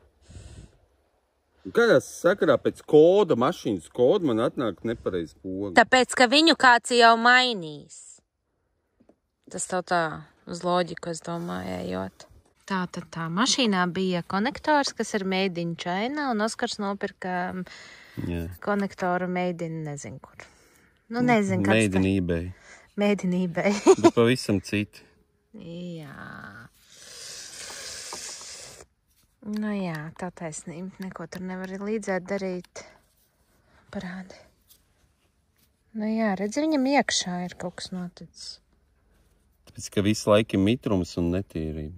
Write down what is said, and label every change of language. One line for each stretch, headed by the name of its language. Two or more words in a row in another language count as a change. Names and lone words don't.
Latvian: Kādā sakarā pēc koda, mašīnas koda, man atnāk nepareiz poga? Tāpēc, ka viņu kāds jau mainīs. Tas tev tā uz loģiku, es domāju, ejot. Tā mašīnā bija konektors, kas ir
English: made in China,
Latvian: un Oskars nopirka konektoru
English: made in
Latvian: nezinu kur. Nu, nezinu, kāds
English: Made in eBay. Made in eBay.
Latvian: Bet pavisam citi. Jā. Nu jā, tā taisnība. Neko tur nevar līdzēt darīt. Parādi. Nu jā, redzi, viņam iekšā ir kaut kas noticis. Tāpēc, ka visu laiku ir mitrums un netīrība.